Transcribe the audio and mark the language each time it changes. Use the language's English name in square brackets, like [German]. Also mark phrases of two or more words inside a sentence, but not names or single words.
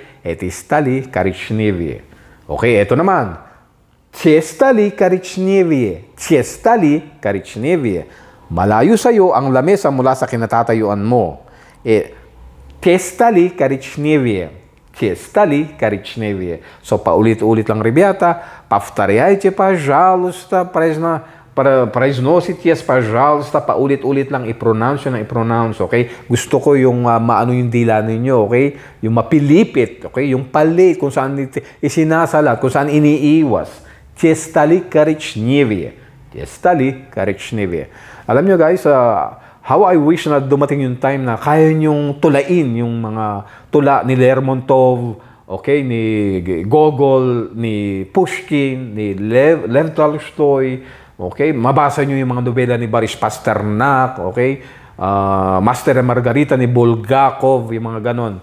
[Filipino] Etistali, karichnivie. Okay, ito naman. Tiestali, karichnivie. Tiestali, karichnivie. Malayo sa iyo ang lamesa mula sa kinatatayuan mo. Tiestali, karichnivie. Tiestali, karichnivie. So, paulit-ulit lang, [Russian] ребята. Повторяйте, пожалуйста, произносите, пожалуйста, [Filipino] paulit-ulit lang i-pronounce ng i-pronounce, okay? Gusto ko yung maano yung dila ninyo, okay? Yung mapilipit, okay? Yung palit, kung saan isinasalat, kung saan iniiwas. Tiestali karichnivie. Tiestali karichnivie. Alam nyo guys, [English] how I wish [Filipino] na dumating yung time na kaya nyong tulain yung mga tula ni Lermontov, okay? Ni Gogol, ni Pushkin, ni Lev Tolstoy, okay? Mabasa nyo yung mga nobela ni Boris Pasternak, okay? Master and Margarita ni Bulgakov, yung mga ganon.